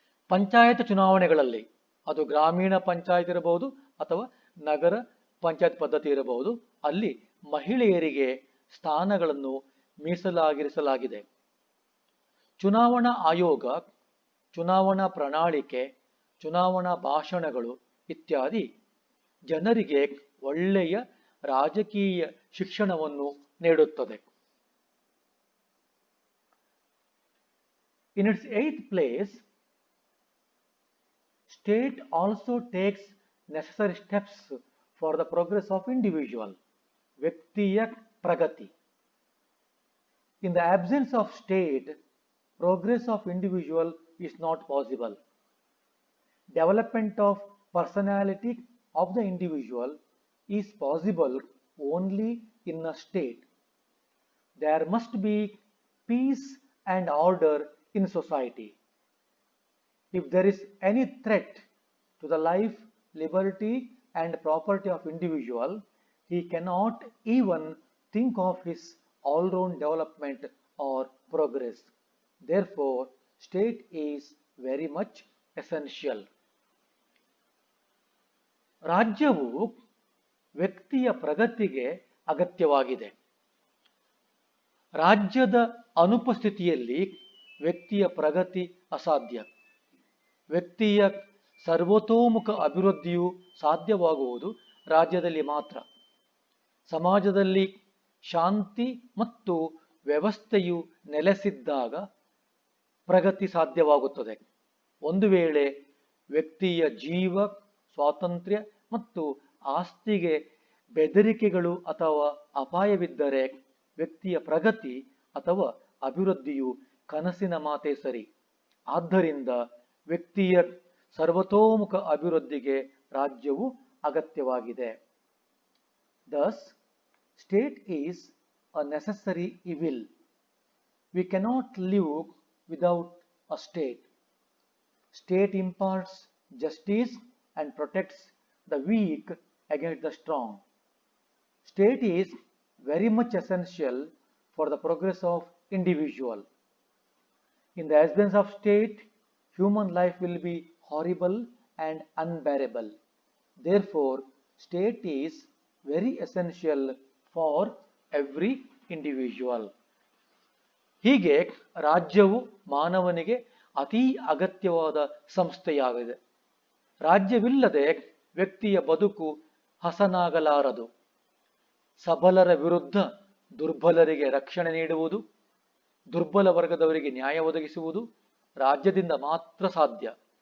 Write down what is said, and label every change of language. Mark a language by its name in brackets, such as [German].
[Kannada] ಪಂಚಾಯತ್ ಚುನಾವಣೆಗಳಲ್ಲಿ, ಅದು ಗ್ರಾಮೀಣ ಪಂಚಾಯತ್ ಇರಬಹುದು ಅಥವಾ ನಗರ ಪಂಚಾಯತ್ ಪದ್ಧತಿ ಇರಬಹುದು, ಅಲ್ಲಿ ಮಹಿಳೆಯರಿಗೆ ಸ್ಥಾನಗಳನ್ನು ಮೀಸಲಾಗಿರಿಸಲಾಗಿದೆ. ಚುನಾವಣಾ ಆಯೋಗ ಚುನಾವಣಾ ಪ್ರಣಾಳಿಕೆ, ಚುನಾವಣಾ ಭಾಷಣಗಳು ಇತ್ಯಾದಿ ಜನರಿಗೆ ಒಳ್ಳೆಯ ರಾಜಕೀಯ ಶಿಕ್ಷಣವನ್ನು ನೀಡುತ್ತದೆ. [English] In its eighth place, state also takes necessary steps for the progress of individual, [Kannada] ವ್ಯಕ್ತಿಯ ಪ್ರಗತಿ. [English] In the absence of state, progress of individual is not possible. Development of personality of the individual is possible only in a state. There must be peace and order in society. If there is any threat to the life, liberty and property of individual, he cannot even think of his all-round development or progress. Therefore, state is very much essential. [Kannada] ರಾಜ್ಯವು ವ್ಯಕ್ತಿಯ ಪ್ರಗತಿಗೆ ಅಗತ್ಯವಾಗಿದೆ. ರಾಜ್ಯದ ಅನುಪಸ್ಥಿತಿಯಲ್ಲಿ ವ್ಯಕ್ತಿಯ ಪ್ರಗತಿ ಅಸಾಧ್ಯ. ವ್ಯಕ್ತಿಯ ಸರ್ವತೋಮುಖ ಅಭಿವೃದ್ಧಿಯು ಸಾಧ್ಯವಾಗುವುದು ರಾಜ್ಯದಲ್ಲಿ ಮಾತ್ರ. ಸಮಾಜದಲ್ಲಿ ಶಾಂತಿ ಮತ್ತು ವ್ಯವಸ್ಥೆಯು ನೆಲೆಸಿದ್ದಾಗ ಪ್ರಗತಿ ಸಾಧ್ಯವಾಗುತ್ತದೆ. ಒಂದು ವೇಳೆ ವ್ಯಕ್ತಿಯ ಜೀವ, ಸ್ವಾತಂತ್ರ್ಯ ಮತ್ತು ಆಸ್ತಿಗೆ ಬೆದರಿಕೆಗಳು ಅಥವಾ ಅಪಾಯವಿದ್ದರೆ ವ್ಯಕ್ತಿಯ ಪ್ರಗತಿ ಅಥವಾ ಅಭಿವೃದ್ಧಿಯು ಕನಸಿನ ಮಾತೇ ಸರಿ. ಆದ್ದರಿಂದ ವ್ಯಕ್ತಿಯ ಸರ್ವತೋಮುಖ ಅಭಿವೃದ್ಧಿಗೆ ರಾಜ್ಯವು ಅಗತ್ಯವಾಗಿದೆ. [English] Thus, state is a necessary evil. We cannot live without a state. State imparts justice and protects the weak against the strong. State is very much essential for the progress of individual. In the absence of state, human life will be horrible and unbearable. Therefore, state is very essential for every individual. [Kannada] ಹೀಗೆ ರಾಜ್ಯವು ಮಾನವನಿಗೆ ಅತೀ ಅಗತ್ಯವಾದ ಸಂಸ್ಥೆಯಾಗಿದೆ. ರಾಜ್ಯವಿಲ್ಲದೆ ವ್ಯಕ್ತಿಯ ಬದುಕು ಹಸನಾಗಲಾರದು. ಸಬಲರ ವಿರುದ್ಧ ದುರ್ಬಲರಿಗೆ ರಕ್ಷಣೆ ನೀಡುವುದು, ದುರ್ಬಲ ವರ್ಗದವರಿಗೆ ನ್ಯಾಯ ಒದಗಿಸುವುದು ರಾಜ್ಯದಿಂದ ಮಾತ್ರ ಸಾಧ್ಯ.